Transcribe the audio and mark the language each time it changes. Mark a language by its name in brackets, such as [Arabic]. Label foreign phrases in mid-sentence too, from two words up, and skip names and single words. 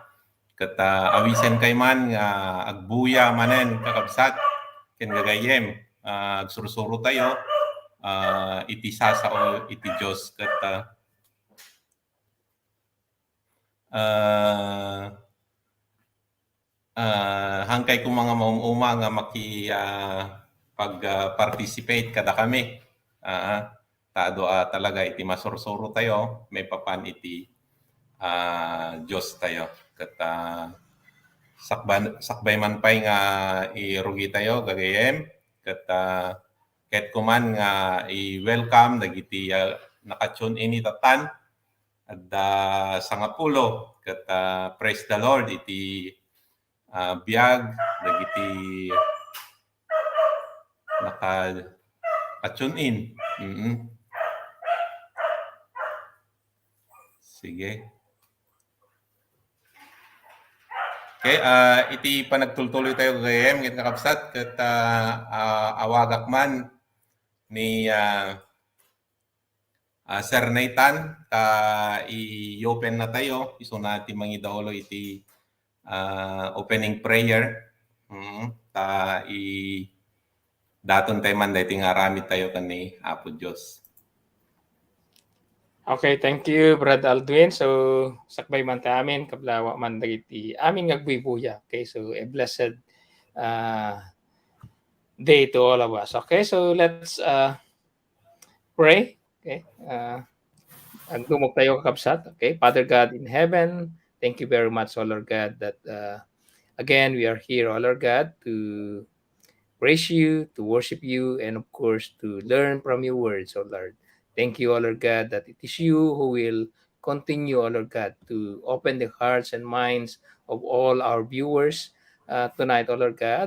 [Iloko] Kat awisen kay man nga agbuya manen kakabsat ken gagayem. Agsursuro tayo iti sasao iti Dios kat hangkay ko mga maumuma nga pag-participate kada kami. Tado talaga iti masursuro tayo, may papan iti Diyos tayo. Kat sakbay man pay nga irugi tayo gagayem. Kat ket kuman nga i-welcome dagiti nakatune ini tatan at sangapulo kat [English] praise the Lord [Iloko] iti biag dagiti naka-tune in. Sige. Okay, iti panagtultuloy tayo gayem ket nakapsat ket awagak man ni Sir Nathan i-open na tayo iso na ti mangidaulo iti [English] opening prayer. [Iloko] Daton tayo man dahil tingaramid tayo kani Apo Diyos. [English] Okay, thank you, Brad Aldwin. So, [Iloko] sakbay man ta amin, kablawa man dagiti amin ngagbuy-buya. [English] Okay, so a blessed day to all of us. Okay, so let's pray. [Iloko] Okay, agdumog tayo kakabsat. [English] Okay, Father God in heaven, thank you very much, O Lord God, that again we are here, O Lord God, to praise you, to worship you, and of course to learn from your words, O Lord. Thank you, O Lord God, that it is you who will continue, O Lord God, to open the hearts and minds of all our viewers tonight, O Lord God.